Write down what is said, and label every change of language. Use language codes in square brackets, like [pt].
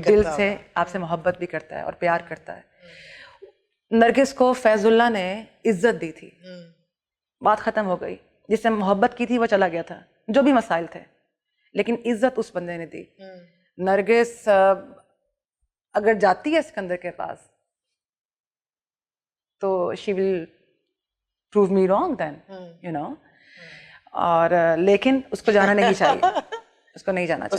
[ur] دل سے آپ سے محبت بھی کرتا ہے اور پیار کرتا ہے. نرگس کو فیض اللہ نے عزت دی تھی, بات ختم ہو گئی. جس سے محبت کی تھی وہ چلا گیا تھا, جو بھی مسائل تھے, لیکن عزت اس بندے نے دی. نرگس اگر جاتی ہے اسکندر کے پاس [en] تو she will prove me wrong then, you know. [ur] اور لیکن اس کو جانا نہیں چاہیے, اس کو نہیں جانا چاہیے,